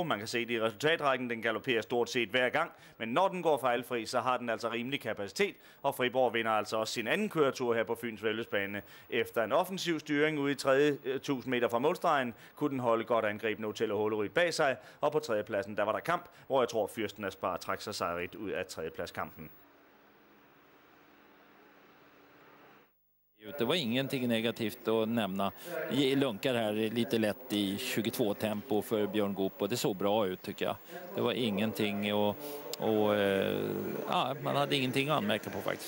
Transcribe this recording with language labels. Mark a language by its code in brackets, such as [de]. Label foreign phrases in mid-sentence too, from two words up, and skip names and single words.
[da] Man kan se det i resultatrækken, den galopperer stort set hver gang. Men når den går fejlfri, så har den altså rimelig kapacitet. Og Friborg vinder altså også sin anden køretur her på Fyns Væddeløbsbane. Efter en offensiv styring ude i tredje 1000 meter fra målstregen, kunne den holde godt angreb nu til Holleryd bag sig. Og på tredjepladsen, der var der kamp, hvor jeg tror Fyrsten Aspar trak sig sejrigt ud af tredjepladskampen. [sv] Det var ingenting negativt att nämna. Lunkar här lite lätt i 22 tempo för Björn Goop och det såg bra ut tycker jag. Det var ingenting och ja, man hade ingenting att anmärka på faktiskt.